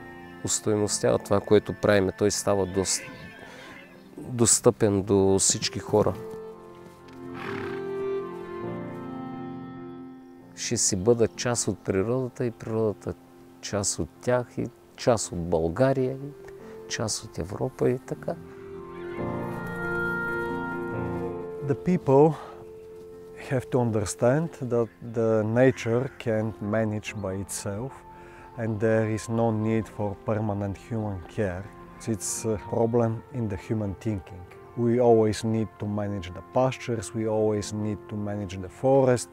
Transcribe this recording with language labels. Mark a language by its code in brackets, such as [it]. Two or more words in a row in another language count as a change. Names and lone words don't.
[bg] Устойностява това, което правиме. Той става достъпен до всички хора. Ще си бъдат част от природата и природата част от тях и част от България и част от Европа и така. [en] The people have to understand that the nature can't manage by itself and there is no need for permanent human care. It's a problem in the human thinking. We always need to manage the pastures, we always need to manage the forest.